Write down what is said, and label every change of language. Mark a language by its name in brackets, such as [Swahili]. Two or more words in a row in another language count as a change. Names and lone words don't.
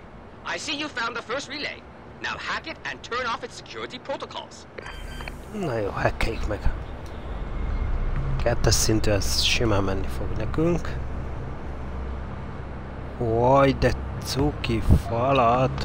[English] I see you found the first relay. Now hack it and turn off its security protocols. [Hungarian] Na jó, hackeljük meg. Kettes szintű, ez simán menni fog nekünk. Oj, de cuki falat.